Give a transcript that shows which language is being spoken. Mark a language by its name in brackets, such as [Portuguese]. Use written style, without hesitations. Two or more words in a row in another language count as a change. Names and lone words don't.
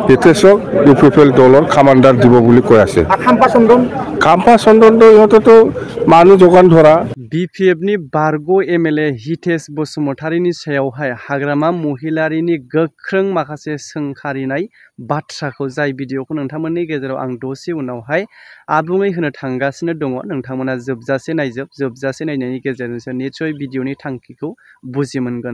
[Assamese] হিতেশক ইউপিপিএল দলৰ কামাণ্ডাৰ দিব বুলি কৈ আছে। খাম্পা চন্দনটো ইহঁতেতো মানুহ যোগান ধৰা। [Bodo] बिपिएफनि बारग' एमएलए हितेश बसुमतारीनि सायावहाय हाग्रामा महिलारिनि गोख्रों माखासे सोंखारिनाय बाथ्राखौ जाय भिडिअखौ नोंथांमोननि गेजेराव आं दसे उनावहाय आबुङै होनो थांगासिनो दङ। नोंथांमोना जोबजासे नायनायनि गेजेरजोंसो निसय भिडिअनि थांखिखौ बुजि मोनगोन।